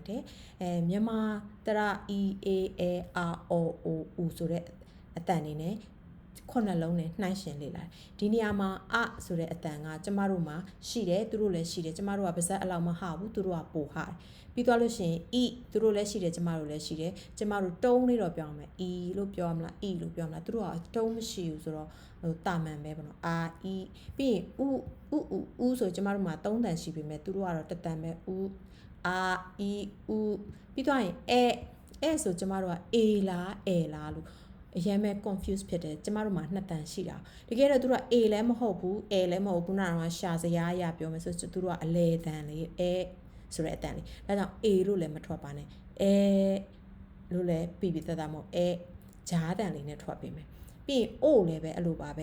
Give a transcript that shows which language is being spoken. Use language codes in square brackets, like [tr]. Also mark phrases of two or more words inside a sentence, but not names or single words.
[my] တယ်မြန်မာတရာ E A A R O O U ဆိုတဲ့အတန်နေနဲ့9လုံးနဲ့နှိုင်းရှင်လေ့လာတယ်ဒီနေရာမှာအဆိုတဲ့အတန်ကကျမတို့မှာရှိတယ်သူတို့လည်းရှိတယ်ကျမတို့ကပါဇက်အလောက်မဟာဘူးသူတို့ကပိုဟာတယ်ပြီးသွားလို့ရှိရင် e သူတို့လည်းရှိတယ်ကျမတို့လည်းရှိတယ်ကျမတို့တုံးလေးတော့ပြောင်းမယ် e လို့ပြောမလား e လို့ပြောမလားသူတို့ကတုံးမရှိဘူးဆိုတော့တာမန်ပဲပေါ့နော် r e ပြီးရင် u ဆိုကျမတို့မှာ3တန်ရှိပေမဲ့သူတို့ကတော့1တန်ပဲ u r e u ပြီးသွားရင် a ဆိုကျမတို့က a လား a လားလို့အရင်ပဲ confuse ဖြစ်တယ်ကျမတို့မှာ2တန်ရှိတာတကယ်တော့သူတို့က a လည်းမဟုတ်ဘူး a လည်းမဟုတ်ဘူးခုနကရှာစရာအရာပြောမယ်ဆိုသူတို့ကအလဲတန်လေး a ဆိုတဲ့အတန်လေးဒါကြောင့် a လို့လည်းမထွက်ပါနဲ့ a လို့လည်းပြီးပြီးသက်သက်မဟုတ် a ဂျားတန်လေးနဲ့ထွက်ပေးမယ်ပြီးရင် o လည်းပဲအဲ့လိုပါပဲ